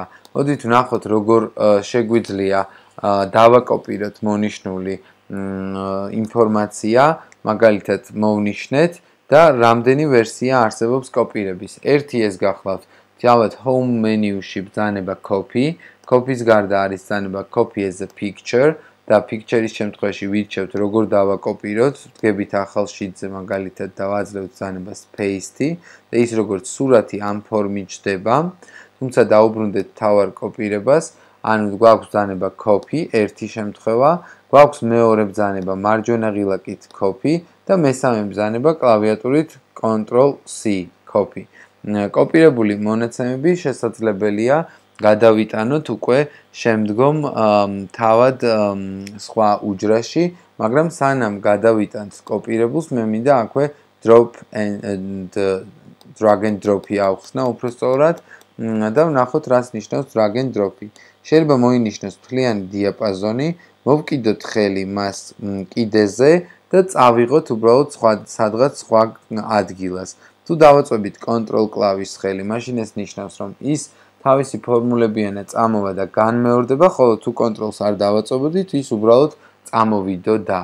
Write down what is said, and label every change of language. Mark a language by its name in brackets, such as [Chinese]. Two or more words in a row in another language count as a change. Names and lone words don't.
[Georgian] მოდით ვნახოთ, როგორ შეგვიძლია დავაკოპიროთ მონიშნული ინფორმაცია, მაგალითად მოვნიშნეთ და რამდენი ვერსია არსებობს კოპირების. ერთი ეს გახლავთ, თავად [English] home menu- [Georgian] ში ბრძანება copy, copy-ს გარდა არის ბრძანება [English] copy as a picture [Georgian] და picture-ის შემთხვევაში ვირჩევთ, როგორ დავაკოპიროთ, ვდგებით ახალ შიტზე, მაგალითად დავაძლევთ ბრძანებას paste და ის როგორც სურათი ამ ფორმით ჯდება, თუმცა დაუბრუნდეთ მთავარ კოპირებას, ანუ გვაქვს ბრძანება copy, ერთი შემთხვევა, გვაქვს მეორე ბრძანება მარჯვენა ღილაკით copy და მესამე ბრძანება კლავიატურით Ctrl+C copy. კოპირებული მონაცემები შესაძლებელია გადავიტანოთ უკვე შემდგომ თავად სხვა უჯრაში, მაგრამ სანამ გადავიტანთ კოპირებულს, მე მინდა აქვე [English] drag and drop- [Georgian] ი ავხსნა უბრალოდ და ვნახოთ, რას ნიშნავს [English] drag and drop- [Georgian] ი. შეიძლება მოინიშნოს მთლიანი დიაპაზონი, მოვკიდოთ ხელი მას კიდეზე და წავიღოთ უბრალოდ სადღაც სხვა ადგილას. თუ დავაწვევით control კლავიშს ხელი, მაშინ ეს ნიშნავს, რომ ის თავისი ფორმულებიანად წამოვა და განმეორდება, ხოლო თუ control-ს არ დავაწვევდით, ის უბრალოდ წამოვიდოდა.